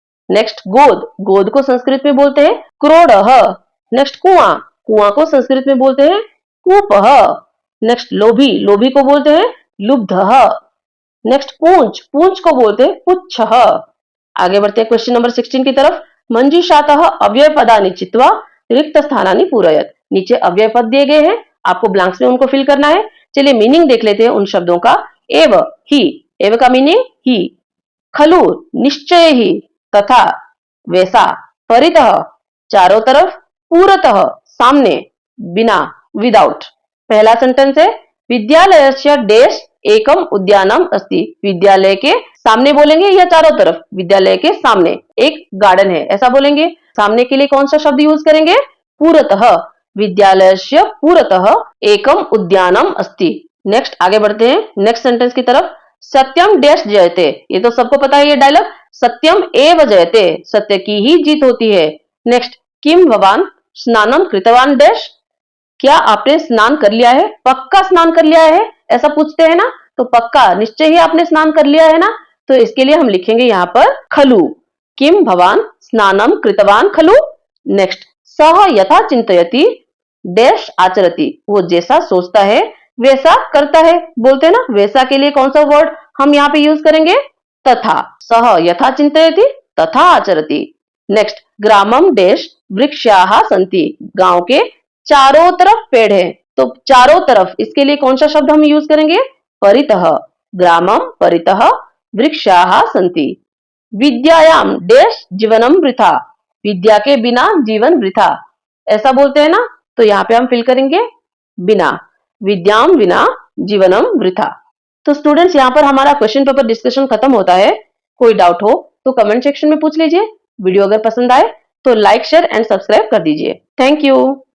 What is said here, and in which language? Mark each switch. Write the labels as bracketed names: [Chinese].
[Hindi] Next गोद, गोद को संस्कृत में बोलते हैं क्रोड़ः। नेक्स्ट कुआं, कुआं को संस्कृत में बोलते हैं कूपः। नेक्स्ट लोभी, लोभी को बोलते हैं लुब्धः। नेक्स्ट पूंछ, पूंछ को बोलते हैं पुच्छः। आगे बढ़ते हैं क्वेश्चन नंबर 16 की तरफ। [Sanskrit] मंजूषातः अव्यय पदानि चित्वा रिक्त स्थानानि पूरयत। [Hindi] नीचे अव्यय पद दिए गए हैं, आपको ब्लैंक्स में उनको फिल करना है। चलिए मीनिंग देख लेते हैं उन शब्दों का। एव, ही, एव का मीनिंग ही। खलु, निश्चय ही, तथा, वैसा। परितः, चारों तरफ। पूरतः, सामने। बिना, विदाउट। पहला सेंटेंस है [Sanskrit] विद्यालयस्य डैश एकम उद्यानम अस्ति। [Hindi] विद्यालय के सामने बोलेंगे या चारों तरफ? विद्यालय के सामने एक गार्डन है, ऐसा बोलेंगे। सामने के लिए कौन सा शब्द यूज करेंगे? [Sanskrit] पूरतः। विद्यालयस्य पूरतः एकम उद्यानम अस्ति। [Hindi] नेक्स्ट आगे बढ़ते हैं नेक्स्ट सेंटेंस की तरफ। [Sanskrit] सत्यम डैश जयते, [Hindi] ये तो सबको पता है ये डायलॉग। [Sanskrit] सत्यम एव जयते, [Hindi] सत्य की ही जीत होती है। नेक्स्ट, [Sanskrit] किम भवान स्नानम कृतवान डैश, [Hindi] क्या आपने स्नान कर लिया है? पक्का स्नान कर लिया है, ऐसा पूछते हैं ना, तो पक्का निश्चय ही आपने स्नान कर लिया है ना, तो इसके लिए हम लिखेंगे यहाँ पर खलु। [Sanskrit] किम भवान स्नानम कृतवान खलु। [Hindi] नेक्स्ट, [Sanskrit] सह यथा चिंतयति डैश आचरति, [Hindi] वो जैसा सोचता है वैसा करता है, बोलते हैं ना। वैसा के लिए कौन सा वर्ड हम यहाँ पे यूज करेंगे? [Sanskrit] तथा। सह यथा चिंतयति तथा आचरति। [Hindi] नेक्स्ट, [Sanskrit] ग्रामम डैश वृक्षाः सन्ति, [Hindi] गांव के चारों तरफ पेड़ है, तो चारों तरफ इसके लिए कौन सा शब्द हम यूज करेंगे? [Sanskrit] परितः। ग्रामम परितः वृक्षाः सन्ति। विद्यायाम डैश जीवनम वृथा, [Hindi] विद्या के बिना जीवन वृथा, ऐसा बोलते हैं ना, तो यहाँ पे हम फिल करेंगे बिना। [Sanskrit] विद्याम बिना जीवनम वृथा। [Hindi] तो स्टूडेंट्स, यहाँ पर हमारा क्वेश्चन पेपर डिस्कशन खत्म होता है। कोई डाउट हो तो कमेंट सेक्शन में पूछ लीजिए। वीडियो अगर पसंद आए तो लाइक, शेयर एंड सब्सक्राइब कर दीजिए। Thank you.